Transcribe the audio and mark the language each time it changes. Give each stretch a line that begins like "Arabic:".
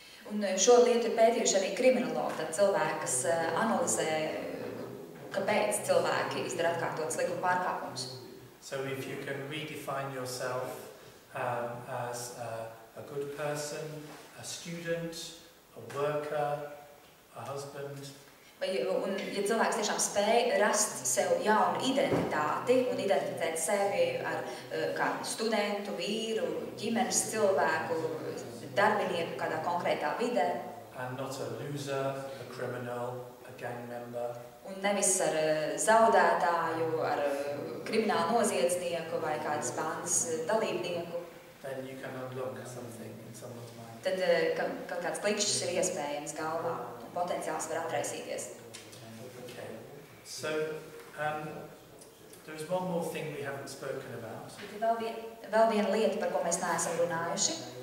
Latvian: Un šo lietu ir pētījuši arī kriminologi, tad cilvēki, kas analizē, kāpēc cilvēki izdara atkārtotas likuma pārkāpumus.
English: So if you can redefine yourself as a good person, a student, a worker, a husband.
Latvian: Un ja cilvēks tiešām spēj rast sev jaunu identitāti un identificēt sevi ar kādu studentu, vīru, ģimenes cilvēku, darbinieku kādā konkrētā vidē.
English: And not a loser, a criminal, a gang member.
Latvian: Un nevis ar zaudētāju, ar kriminālu noziedznieku vai kādas bandas dalībnieku.
English: Then you can unlock something in someone's mind.
Latvian: Tad kaut kāds klikšķis ir iespējams galvā un potenciāls var atraisīties.
English: Okay. So, there is one more thing we haven't spoken about.
Latvian: Vēl viena lieta, par ko mēs neesam runājuši.